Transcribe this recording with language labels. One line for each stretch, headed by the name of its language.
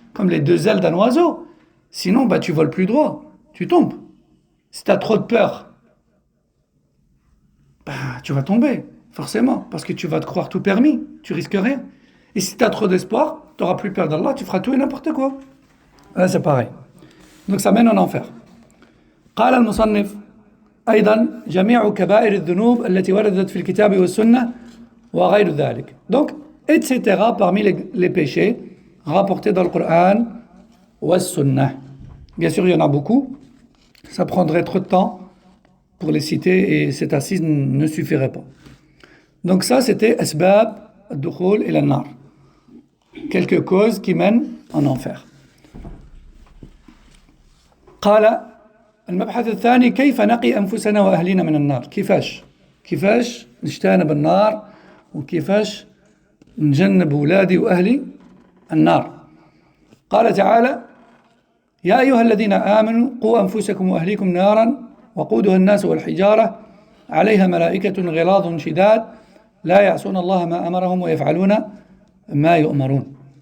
French: Comme les deux ailes d'un oiseau. Sinon, tu voles plus droit. Tu tombes. Si tu as trop de peur, tu vas tomber, forcément. Parce que tu vas te croire tout permis. Tu risques rien. Et si tu as trop d'espoir, tu n'auras plus peur d'Allah, tu feras tout et n'importe quoi. Là, c'est pareil. Donc ça mène en enfer.
Arabic: قال المصنف أيضا جميع كبائر الذنوب التي وردت في الكتاب والسنة وغير ذلك.
French: Donc, etc. parmi les péchés rapportés dans le Coran ou Sunnah. Bien sûr, il y en a beaucoup. Ça prendrait trop de temps pour les citer et cette assise ne suffirait pas. Donc ça, c'était asbab ad-dukhul ila an-nar. Quelques causes qui mènent en enfer.
Arabic: قال المبحث الثاني كيف نقي أنفسنا وأهلنا من النار. كيفاش نجتنب النار وكيفاش نجنب أولادي وأهلي النار. قال تعالى يا أيها الذين آمنوا قوا أنفسكم وأهليكم نارا وقودها الناس والحجارة عليها ملائكة غلاظ شداد لا يعصون الله ما أمرهم ويفعلون ما يؤمرون.